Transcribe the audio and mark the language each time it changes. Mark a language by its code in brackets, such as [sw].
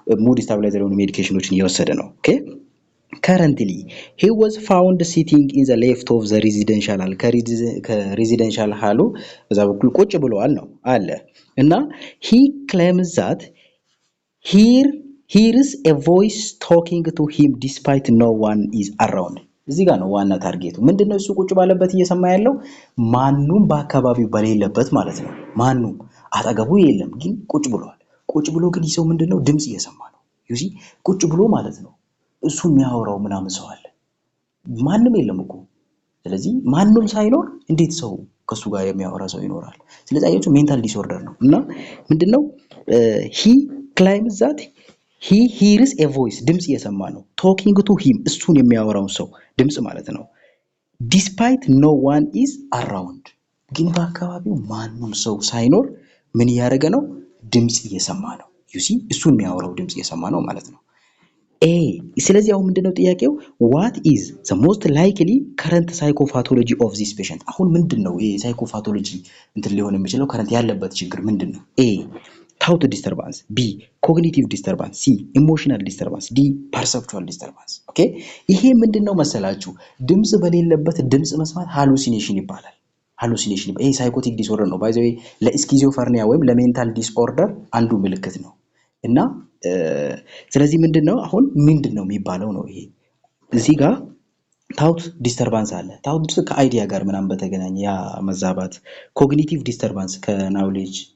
[en] mood stabilizer [am] የሆኑ ሜዲኬሽኖችን እየወሰደ ነው። [en] okay currently he was found sitting in the left of the residential hall [am] ከሬዚደንሻል ሃሉ በዛ በኩል ቁጭ ብለዋል ነው አለ እና [en] he claims that hears a voice talking to him despite no one is around. [am] እዚህ ጋር ነው ዋና ታርጌቱ። ምንድነው እሱ ቁጭ ባለበት እየሰማ ያለው ማንኑም በአካባቢው በሌለበት ማለት ነው። ማንኑም አጠገቡ የለም ግን ቁጭ ብለዋል። ቁጭ ብሎ ግን ይሰው ምንድነው ድምጽ እየሰማ ነው። [en] you see [am] ቁጭ ብሎ ማለት ነው እሱ የሚያወራው ምናምን ሰው አለ ማንንም የለም እኮ ስለዚህ ማንንም ሳይኖር እንዴት ሰው ከሱ ጋር የሚያወራ ሰው ይኖራል? ስለዚህ አያችሁ ሜንታል ዲስኦርደር ነው እና ምንድነው [en] he claims that he hears a voice [am] ድምጽ እየሰማ ነው [en] talking to him [am] እሱን የሚያወራው ሰው ድምጽ ማለት ነው [en] despite no one is around [am] ግን በአካባቢው ማንንም ሰው ሳይኖር ምን ያደረገ ነው ድምጽ እየሰማ ነው [en] you see [am] እሱን የሚያወራው ድምጽ እየሰማ ነው ማለት ነው። ስለዚህ አሁን ምንድነው ጥያቄው [en] what is the most likely current psychopathology of this patient [am] አሁን ምንድነው ይሄ psychopathology እንትን ሊሆን የሚችለው current ያለበት ችግር ምንድነው? [en] A thought disturbance, B cognitive disturbance, C emotional disturbance, D perceptual disturbance. [am] ኦኬ ይሄ ምንድነው መሰላችሁ ድምጽ በሌለበት ድምጽ መስማት ሃሉሲኔሽን ይባላል። ሃሉሲኔሽን ይሄ ሳይኮቲክ ዲስኦርደር ነው። ባይ ዘ ዌይ ለስኪዞፍሬኒያ ወይም ለሜንታል ዲስኦርደር አንዱ ምልክት ነው እና ስለዚህ ምንድነው አሁን ምንድነው የሚባለው ነው ይሄ እዚህ ጋር ታውት ዲስተርባንስ አለ ታውት ከአይዲያ ጋር ምናምን በተገናኘ ያ መዛባት ኮግኒቲቭ ዲስተርባንስ ከናውሌጅ